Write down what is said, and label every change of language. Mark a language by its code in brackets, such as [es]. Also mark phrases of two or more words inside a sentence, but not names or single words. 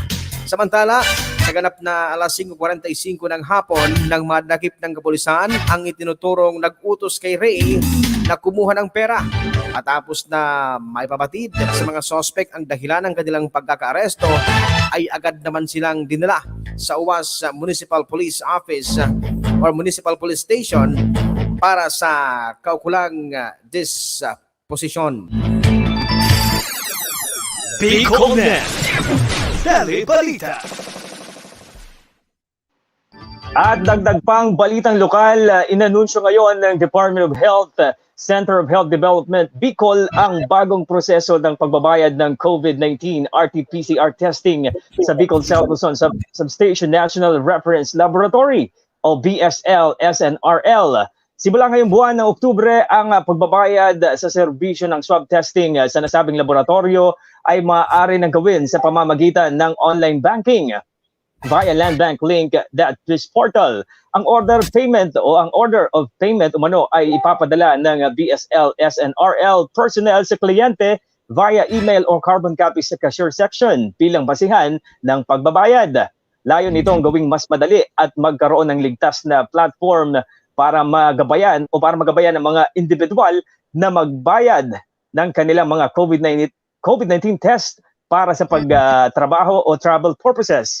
[tl] Samantala, sa ganap na alas 5:45 ng hapon nang madakip ng kapulisan ang itinuturong nag-utos kay Ray na kumuha ng pera. At tapos na maipabatid sa mga sospek ang dahilan ng kanilang pagkakaaresto, ay agad naman silang dinala sa Uwas Municipal Police Office or Municipal Police Station para sa kaukulang disposisyon. BicolNet Telebalita. At dagdag pang balitang lokal, inanunsyo ngayon ng Department of Health, Center of Health Development, Bicol, ang bagong proseso ng pagbabayad ng COVID-19 [en] RT-PCR testing [tl] sa Bicol South Luzon Substation National Reference Laboratory o BSL-SNRL. Simula ngayong buwan ng Oktubre, ang pagbabayad sa serbisyo ng [en] swab testing [tl] sa nasabing laboratorio ay maaari nang gawin sa pamamagitan ng [en] online banking. via land bank link that this portal. [tl] Ang [en] order payment [tl] o ang [en] order of payment [tl] umano ay ipapadala ng BSL SNRL personnel sa kliyente [en] via email [tl] o [en] carbon copy [tl] sa [en] cashier section [tl] bilang basihan ng pagbabayad. Layon nitong gawing mas madali at magkaroon ng ligtas na platform para magabayan ng mga individual na magbayad ng kanilang mga COVID-19 test para sa pagtrabaho o [en] travel purposes.